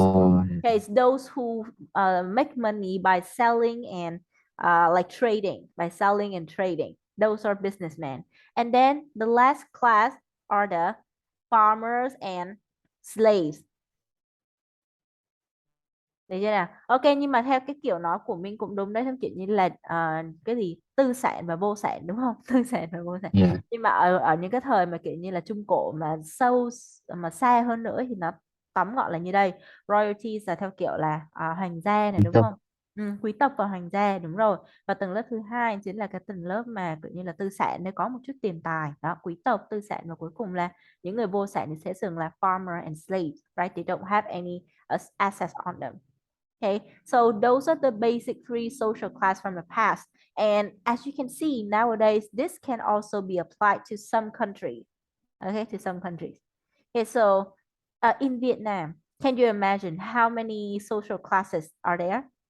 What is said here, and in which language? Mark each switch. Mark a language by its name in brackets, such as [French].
[English] Oh, yeah. okay, it's those who make money by selling and like trading, by selling and trading. Those are businessmen. And then the last class are the farmers and slaves. [Vietnamese] Được chưa nào? Ok, nhưng mà theo cái kiểu nói của mình cũng đúng đấy, theo kiểu như là cái gì tư sản và vô sản đúng không? Tư sản và vô sản. [English] Yeah. [Vietnamese] Nhưng mà ở những cái thời mà kiểu như là trung cổ mà sâu mà xa hơn nữa thì nó tóm gọn là như đây. Royalties là theo kiểu là hoàng gia này Quý đúng tộc. không? Quý tộc và hoàng gia đúng rồi. Và tầng lớp thứ hai chính là cái tầng lớp mà kiểu như là tư sản, nếu có một chút tiền tài. Đó, quý tộc, tư sản, và cuối cùng là những người vô sản thì sẽ dừng là [English] farmer and slaves, right? They don't have any assets on them. Okay, so those are the basic three social class from the past. And as you can see nowadays, this can also be applied to some countries. Okay, to some countries. Okay, so in Vietnam, can you imagine how many social classes are there?